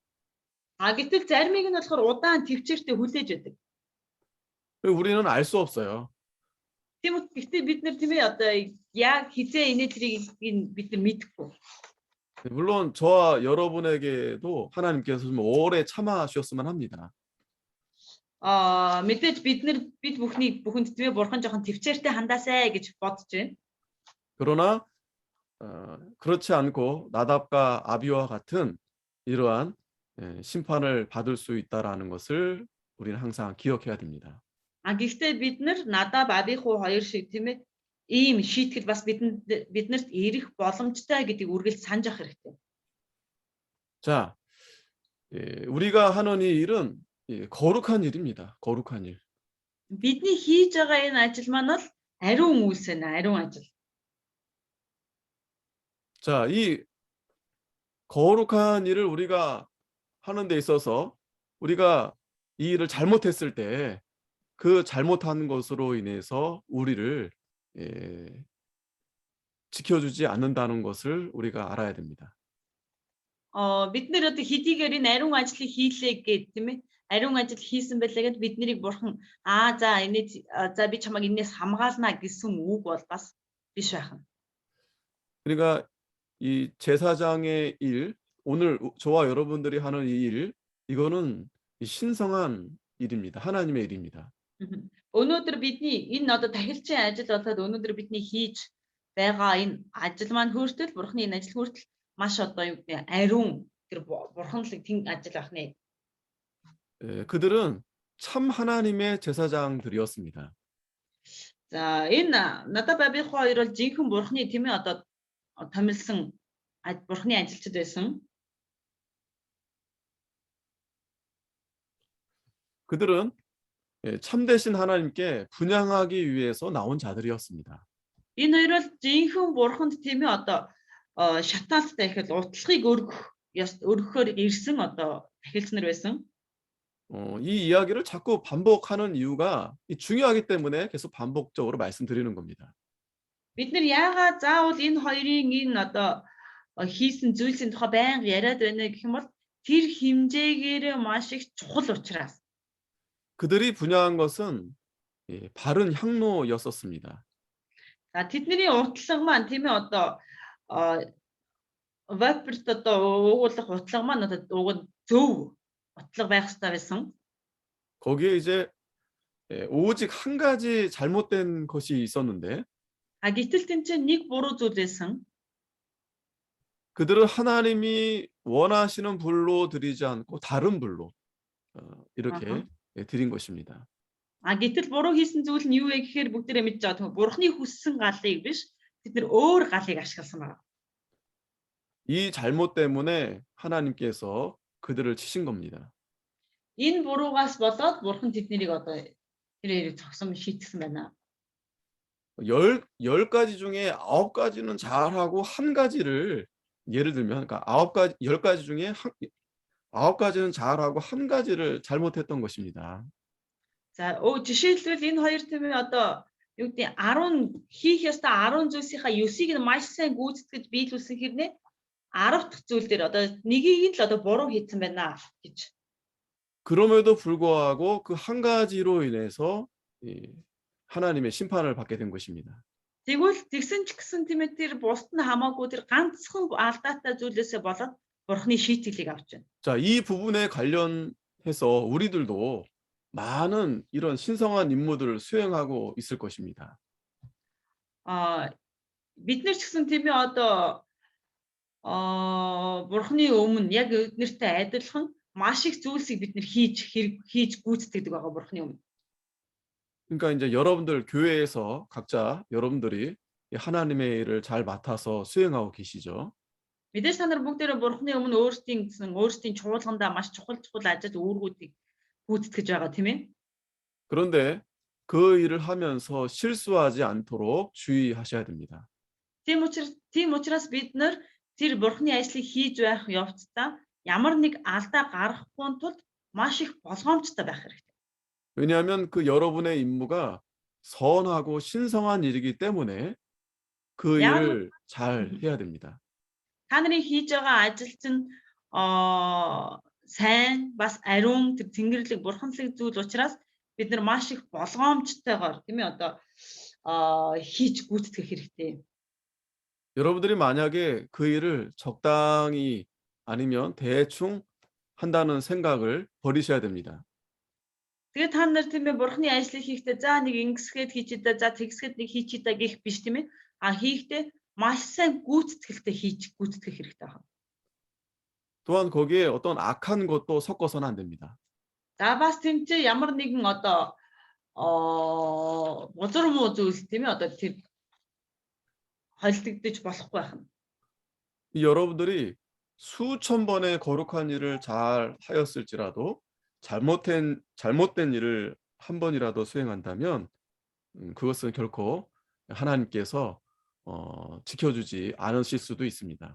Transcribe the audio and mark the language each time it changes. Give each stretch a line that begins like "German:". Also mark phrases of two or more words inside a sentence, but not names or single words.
Mongolian: Гэтэл заримыг нь болохоор удаан төвчээртэй хүлээж байдаг.
Korean: 우리는 알 수 없어요.
Mongolian: Гэхдээ бид нар тийм ээ одоо яг хизээ инээдрийг бид нар мэдэхгүй.
Korean: 물론 저와 여러분에게도 하나님께서 좀 오래 참아 주셨으면 합니다.
Mongolian: Мэдээж бид бүхэнд тийм ээ бурхан жоохон төвчээртэй хандаасай гэж бодож байна.
Korean: 그러나 그렇지 않고 나답과 아비와 같은 이러한 심판을 받을 수 있다라는 것을 우리는 항상 기억해야 됩니다.
Mongolian: Гэхдээ бид нар Надаб Абиху хоёр шиг тийм ээ ийм шийтгэл бас биднэрт ирэх боломжтой гэдгийг үргэлж санаж авах хэрэгтэй.
Korean: 자, 우리가 하는 이 일은 거룩한 일입니다. 거룩한 일.
Mongolian: Бидний хийж байгаа энэ ажил маань бол ариун үйлс байна, ариун ажил.
Korean: 자, 이 거룩한 일을 우리가 하는 데 있어서 우리가 이 일을 잘못했을 때 그 잘못한 것으로 인해서 우리를 지켜주지 않는다는 것을 우리가 알아야 됩니다.
Mongolian: Бид нэр одоо хэдийгээр энэ ариун ажлыг хийлээ гэд тийм ээ ариун ажил хийсэн байлаа гэд бид нарыг бурхан за би чамайг энэс хамгаална гэсэн үг бол бас биш байна.
Korean: 그러니까 이 제사장의 일, 오늘 저와 여러분들이 하는 이 일, 이거는 신성한 일입니다. 하나님의 일입니다.
Mongolian: Өнөөдөр бидний энэ одоо тахилчийн ажил болоод өнөөдөр бидний хийж байгаа энэ ажил маань хүртэл бурханы энэ ажил хүртэл маш одоо юу гэдэг ариун тэр бурханлаг тэн ажил ахнэ.
Korean: 그들은 참 하나님의 제사장들이었습니다.
Mongolian: За энэ Надаб Абиху хоёр бол жинхэнэ бурханы тийм ээ одоо томилсон бурханы ажилчид байсан.
Korean: 그들은 참되신 하나님께 분향하기 위해서 나온 자들이었습니다.
Mongolian: Энэ хоёр бол жинхэнэ бурханд тийм ээ одоо шатаалттай ихэд утлахыг өргөхөөр ирсэн одоо тахилч нар байсан.
Korean: 이 이야기를 자꾸 반복하는 이유가 중요하기 때문에 계속 반복적으로 말씀드리는 겁니다.
Mongolian: Бид нар яагаад заавал энэ хоёрын энэ одоо хийсэн зүйлсийн тухай байнга яриад байна гэх юм бол тэр хэмжээгээр маш их чухал учраас.
Korean: 그들이 분향한 것은 바른 향로였었습니다.
Mongolian: За тэдний утлаг маань тийм ээ одоо вапорт одоо уугуулах утлаг маань одоо уг зөв утлаг байх хэрэгтэй байсан.
Korean: 거기에 이제 오직 한 가지 잘못된 것이 있었는데
Mongolian: Гэтэл тэнцээ нэг буруу зүйл байсан.
Korean: 그들은 하나님이 원하시는 불로 드리지 않고 다른 불로 이렇게 드린 것입니다.
Mongolian: Гэтэл буруу хийсэн зүйл нь юу вэ гэхээр бүгдээрээ мэдж байгаа. Бурхны хүссэн галыг биш бид нар өөр галыг ашигласан байна.
Korean: 이 잘못 때문에 하나님께서 그들을 치신 겁니다.
Mongolian: Энэ буруугаас болоод бурхан тэднийг одоо тэрээр зогсом шийтгсэн байна.
Korean: 10가지 중에 9가지는 잘하고 한 가지를 예를 들면 그러니까 10가지 중에 9가지는 잘하고 한 가지를 잘못했던 것입니다.
Mongolian: За жишээлбэл энэ хоёр тийм ээ одоо юу гэдэг 10 хийх ёстой 10 зүйлсийнхаа 9-ыг нь маш сайн гүйцэтгэж биелүүлсэн хэрнээ 10 дахь зүйл дээр одоо нэгийг нь л одоо буруу хийсэн байна гэж.
Korean: 그럼에도 불구하고 그 한 가지로 인해서 이 하나님의 심판을 받게 된 것입니다.
Mongolian: Тэгвэл тэгсэн ч гэсэн тийм ээ тэр бусд нь хамаагүй тэр ганцхан алдаатай зүйлээсээ болоод бурхны шийтгэлийг авч байна.
Korean: 자, 이 부분에 관련해서 우리들도 많은 이런 신성한 임무들을 수행하고 있을 것입니다.
Mongolian: Аа бид нар ч гэсэн тийм ээ одоо бурхны өмнө яг эднэртэй адилхан маш их зүйлсийг бид нар хийж гүйцэтгэдэг байгаа бурхны өмнө.
Korean: 그러니까 이제 여러분들 교회에서 각자 여러분들이 이 하나님의 일을 잘 맡아서 수행하고 계시죠.
Mongolian: Мэдээж та нар бүгдээрээ бурхны өмнө өөрсдийн чуулгандаа маш чухал ажил үүргүүдийг гүйцэтгэж байгаа тийм ээ.
Korean: 그런데 그 일을 하면서 실수하지 않도록 주의하셔야 됩니다.
Mongolian: Тийм учраас бид нар тэр бурхны ажлыг хийж байх явцдаа ямар нэг алдаа гаргахгүй тулд маш их болгоомжтой байх хэрэгтэй.
Korean: 왜냐하면 그 여러분의 임무가 선하고 신성한 일이기 때문에 그
Mongolian: Яг
Korean: 일을 잘 해야 됩니다.
Mongolian: та нарын хийж байгаа ажил чинь сайн бас ариун тэр тэнгэрлэг бурханлаг зүйл учраас бид нар маш их болгоомжтойгоор тийм ээ одоо хийж гүйцэтгэх хэрэгтэй.
Korean: 여러분들이 만약에 그 일을 적당히 아니면 대충 한다는 생각을 버리셔야 됩니다.
Mongolian: Тэгээд та нар тийм ээ бурхны ажлыг хийхдээ за нэг ингэсгээд хийчихдээ за тэгсгээд нэг хийчихдээ гэх биш тийм ээ. Хийхдээ маш сайн гүйцэтгэлтэй гүйцэтгэх хэрэгтэй байна.
Korean: 또한 거기에 어떤 악한 것도 섞어서는 안 됩니다.
Mongolian: За бас тэмцээ ямар нэгэн одоо бузар муу зүйл тийм ээ одоо тэр холилдогдож болохгүй байна.
Korean: 여러분들이 수천 번의 거룩한 일을 잘 하였을지라도 잘못된 일을 한 번이라도 수행한다면 그것은 결코 하나님께서 지켜주지 않으실 수도 있습니다.